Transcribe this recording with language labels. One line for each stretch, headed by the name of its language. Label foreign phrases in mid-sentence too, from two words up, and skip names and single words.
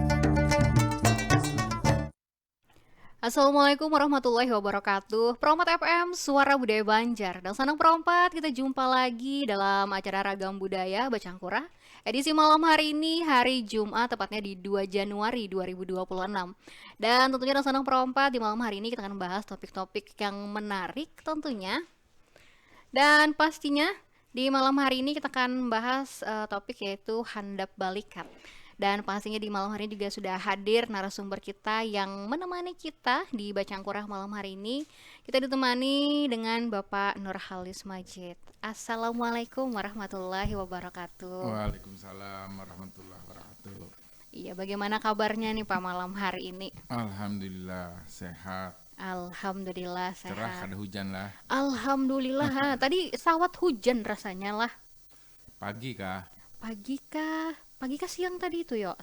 Arabic: السلام عليكم ورحمة الله وبركاته.
Indonesian: Perompat FM, Suara Budaya Banjar. Dan senang perompat, kita jumpa lagi dalam acara Ragam Budaya Bacangkura. Edisi malam hari ini, hari Jumat, tepatnya di 2 Januari 2026. Dan tentunya dan senang perompat, di malam hari ini kita akan membahas topik-topik yang menarik tentunya. Dan pastinya di malam hari ini kita akan membahas topik yaitu handap balikat. Dan pastinya di malam hari ini juga sudah hadir narasumber kita yang menemani kita di Bacangkurah malam hari ini. Kita ditemani dengan Bapak Nurhalis Majid.
Arabic: السلام عليكم ورحمة الله وبركاته. وعليكم السلام ورحمة الله وبركاته.
Indonesian: Iya, bagaimana kabarnya nih Pak malam hari ini? Alhamdulillah sehat. Alhamdulillah sehat. Cerah, ada hujan lah. Alhamdulillah.
Banjar: Tadi sawat hujan rasanya lah. Pagi kah? Pagi kah siang tadi itu yo?